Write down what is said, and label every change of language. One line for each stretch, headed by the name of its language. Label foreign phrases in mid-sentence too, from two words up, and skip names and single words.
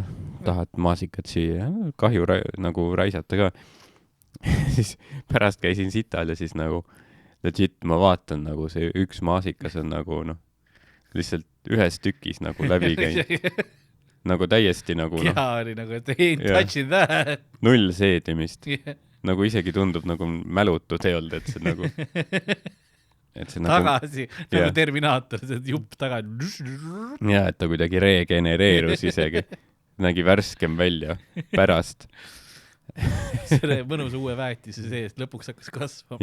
Estonian: Tahad maasikat süüa, kahju nagu raisata ka. Siis pärast käisin sital ja siis nagu legit ma vaatan nagu see üks maasikas on nagu lihtsalt ühes tükis nagu läbi käinud. Nagu täiesti nagu Keha oli nagu, et
English: ain't touching that.
Estonian: Null seedimist. Nagu isegi tundub nagu mälutud ei olnud, et see nagu tagasi, nagu Terminaator, see jupp tagasi. Ja, et ta kuidagi regenereerus isegi. Nägi värskem välja pärast. Selle mõnus uue väetise seest lõpuks hakkas kasvama.